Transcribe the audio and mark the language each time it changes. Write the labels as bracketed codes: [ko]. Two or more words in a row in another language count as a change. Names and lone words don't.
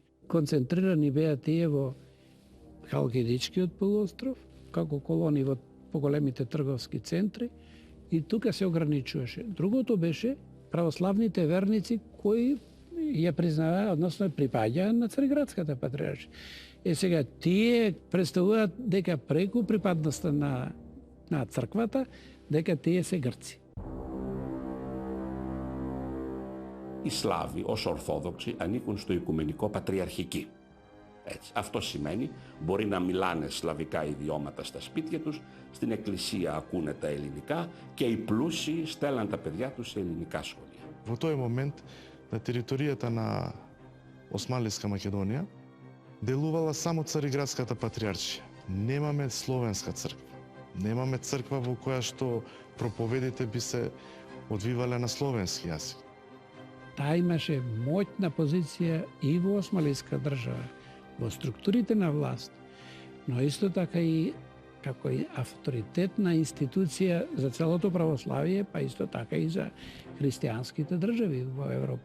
[mk] Концентрирани беа тие во Халкидичкиот полуостров, како колони во поголемите трговски центри, и тука се ограничуваше. Другото беше православните верници кои ја признаваа, односно припаѓаа на Цариградската патриаршија. Сега тие представуваат дека преку припадноста на црквата, дека тие се грци. [el] Οι Σλάβοι ως Ορθόδοξοι ανήκουν στο Οικουμενικό Πατριαρχική. Έτσι. Αυτό σημαίνει μπορεί να μιλάνε σλαβικά ιδιώματα στα σπίτια τους, στην εκκλησία ακούνε τα ελληνικά και οι πλούσιοι στέλναν τα παιδιά τους σε ελληνικά σχολεία. [mk] Во тој момент на територијата на Османлиска Македонија делувала само Цариградската патриаршија. Немаме словенска црква. Немаме црква во која што проповедите би се одвивале на словенски јазик. Таа имаше моќна позиција и во Османлиска држава, во структурите на власт, но исто така и како и авторитетна институција за целото православие, па исто така и за христијанските држави во Европа.